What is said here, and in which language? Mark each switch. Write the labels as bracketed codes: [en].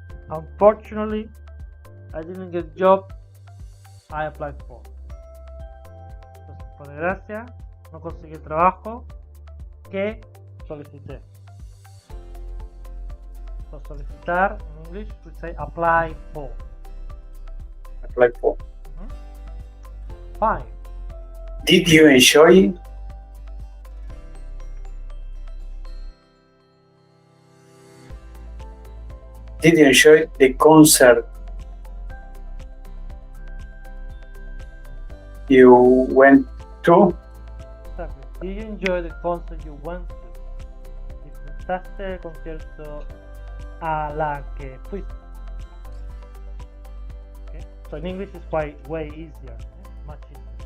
[en] Unfortunately, I didn't get job I applied for. [es] Entonces, por desgracia, no conseguí el trabajo que solicité. [en] So, solicitar en English we say apply for. Apply for. Fine. Did you enjoy? Did you enjoy the concert you went to? Exactly. Did you enjoy the concert you went to? [es] ¿Disfrutaste el concierto a la que fuiste? [en] Okay. So in English it's quite way easier. Much easier.